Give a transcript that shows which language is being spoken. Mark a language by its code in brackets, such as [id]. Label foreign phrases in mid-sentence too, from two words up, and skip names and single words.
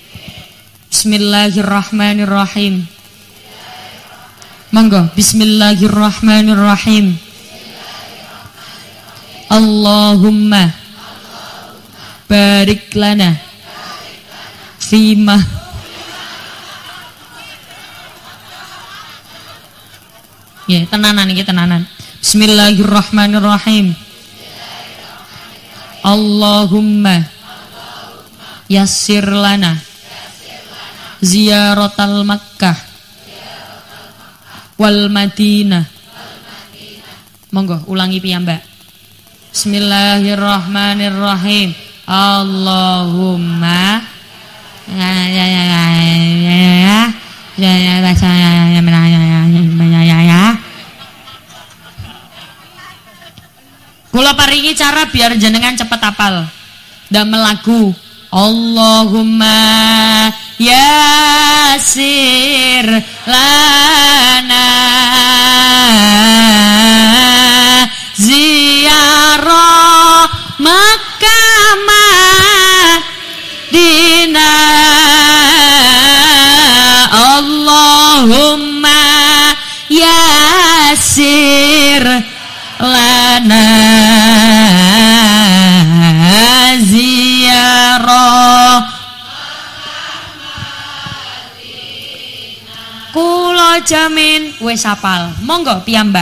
[ar] بسم الله الرحمن الرحيم. Monggo بسم الله الرحمن الرحيم. اللهم بارك لنا فيما يا [jv] tenanan iki tenanan. [ar] بسم الله الرحمن الرحيم. اللهم يسر لنا زيارة مكة والمدينة. [jv] Monggo ulangi piyambak. Bismillahirrahmanirrahim. Allahumma kula paringi cara biar jenengan cepet hafal. Damel lagu [ar] اللهم يسر لنا زيارة مكة المدينة. اللهم يسر لنا زيارة. [jv] Kula jamin wis hafal. Monggo piyambak.